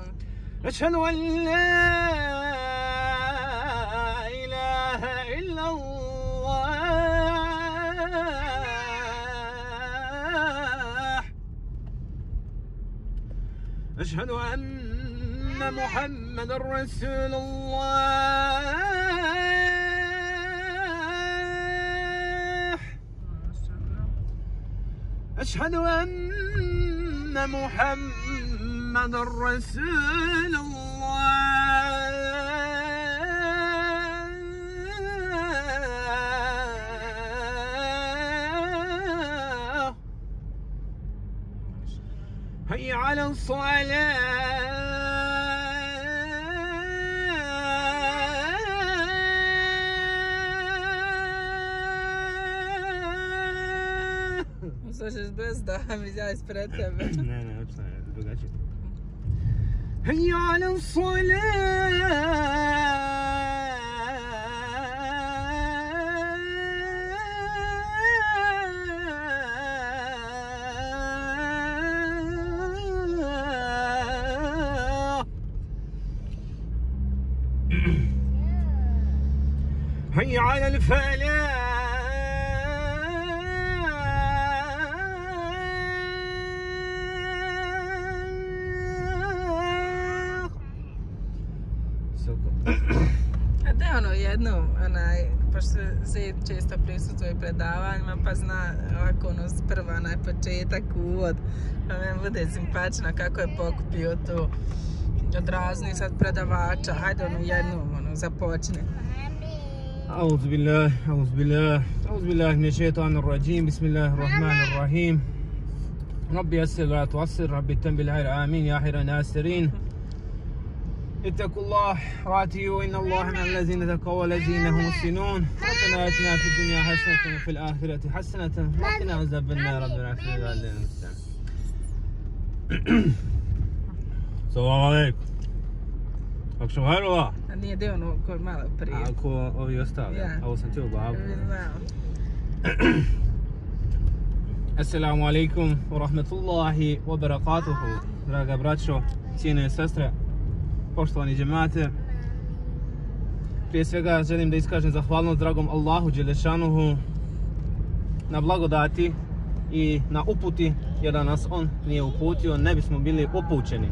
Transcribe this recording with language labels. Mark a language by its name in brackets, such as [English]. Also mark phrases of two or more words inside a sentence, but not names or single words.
[Arabic] أشهد أن لا إله إلا الله. أشهد أن محمدا رسول الله. أشهد أن محمد رسول الله. هيا على الصلاة. [Bosnian] Slušaš bez da mi ja ispred tebe. Ne, drugačije. [Arabic] هيا على الصلاة. هيا على الفلاح. [Bosnian] A da je ono jedno, pošto Zed često prisutuje predavanjima, pa zna ovako ono prva onaj početak, uvod, pa meni bude simpatično kako je pokupio to od raznih sad predavača. Hajde ono jednom započne. [Arabic] أعوذ بالله من الشيطان الرجيم. بسم الله الرحمن الرحيم. ربي يسر ولا تعسر، ربي تم بالخير آمين يا خير الناصرين. اتقوا الله واتقوا إن الله مع الذين اتقوا والذين هم محسنون. ربنا آتنا في الدنيا حسنة وفي الآخرة حسنة وقنا عذاب النار. ربنا اغفر لنا وللمسلمين. السلام عليكم. [Bosnian] Akšom hajrova? A nije dio ono koji malo prije. Ako ovi ostali? Ja. Ovo sam čuo babu. Znao. [Arabic] السلام عليكم ورحمة الله وبركاته. [Bosnian] Draga braćo, cijene sestre, poštovani džemate. Prije svega želim da iskažem zahvalnost dragom Allahu Đelešanuhu na blagodati i na uputi, jer da nas on nije uputio ne bismo bili upućeni.